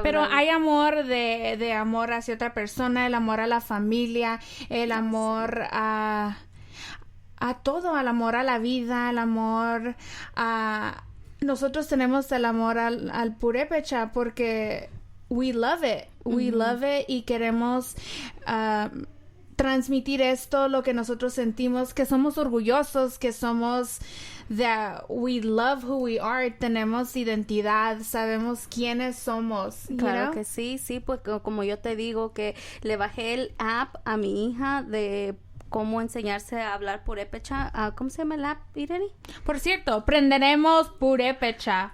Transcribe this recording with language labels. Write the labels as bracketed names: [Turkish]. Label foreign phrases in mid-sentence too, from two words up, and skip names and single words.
[Spanish] Pero hay amor de amor hacia otra persona, el amor a la familia, el amor a todo, el amor a la vida, el amor a... Nosotros tenemos el amor al purépecha porque [English] we love it, [Spanish] y queremos transmitir esto, lo que nosotros sentimos, que somos orgullosos, que somos... [English] that we love who we are, [Spanish] tenemos identidad, sabemos quiénes somos. Claro que sí, pues como yo te digo que le bajé el app a mi hija de cómo enseñarse a hablar purépecha. ¿Cómo se llama el app, Irene? Por cierto, aprenderemos purépecha,